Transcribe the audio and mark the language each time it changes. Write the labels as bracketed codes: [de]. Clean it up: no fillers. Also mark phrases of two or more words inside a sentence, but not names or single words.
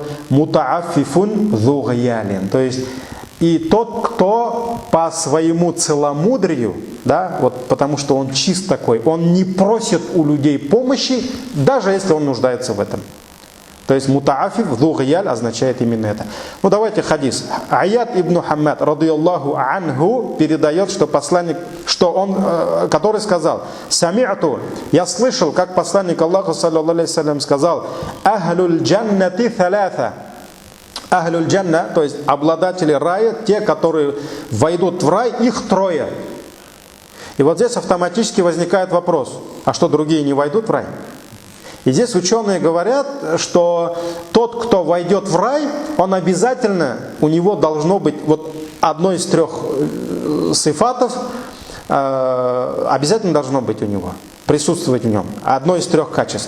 [ar] متعفف ذو عيال, [ru] то есть и тот, кто по своему целомудрию, да, вот потому что он чист такой, он не просит у людей помощи, даже если он нуждается в этом. То есть [ar] متعفف ذو عيال [ru] означает именно это. Ну давайте хадис. Аяд ибн Хаммад, [ar] رضي الله عنه, [ru] передает, что посланник, который сказал: «Сами'ту», я слышал, как посланник Аллаха, [ar] صلى الله عليه وسلم, [ru] сказал: [ar] «أهل الجنة ثلاثة». أهل الجنة, [ru] то есть обладатели рая, те, которые войдут в рай, их 3. И вот здесь автоматически возникает вопрос: а что, другие не войдут в рай? И здесь ученые говорят, что тот, кто войдет в рай, он обязательно, у него должно быть вот одно из 3 сифатов, обязательно должно быть у него, присутствовать в нем, одно из 3 качеств.